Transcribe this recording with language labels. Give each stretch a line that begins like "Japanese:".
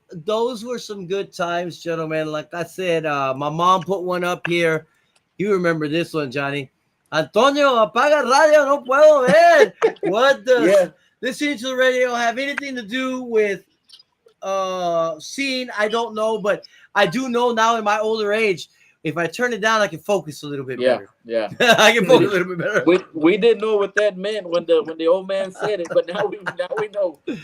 English: Those were some good times, gentlemen. Like I said, my mom put one up here. You remember this one, Johnny?
Spanish: Antonio, apaga radio, no puedo ver.
English: What does Yeah, listening to the radio have anything to do with seeing? I don't know, but I do know now in my older age, if I turn it down, I can focus a little bit yeah, better. yeah. I can focus a little bit better. We didn't know what that meant when the old man said it, but now we know.